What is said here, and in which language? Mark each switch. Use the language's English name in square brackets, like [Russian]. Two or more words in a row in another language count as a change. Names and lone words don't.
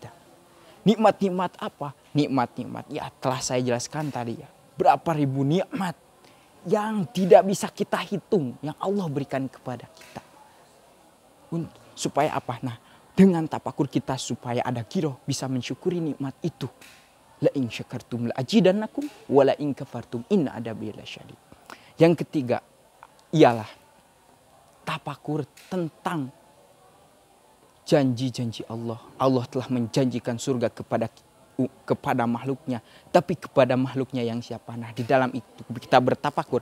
[Indonesian] Nikmat-nikmat apa? Nikmat-nikmat ya telah saya jelaskan tadi ya. Berapa ribu nikmat yang tidak bisa kita hitung yang Allah berikan kepada kita. Supaya apa? Nah, dengan tafakur kita supaya ada giroh bisa mensyukuri nikmat itu. [Arabic] لئن شكرتم لأزيدنكم ولئن كفرتم إن عذابي لشديد. [Indonesian] Yang ketiga ialah tafakur tentang janji-janji Allah. Allah telah menjanjikan surga kepada makhluknya. Tapi kepada makhluknya yang siapa? Nah, di dalam itu kita bertafakur.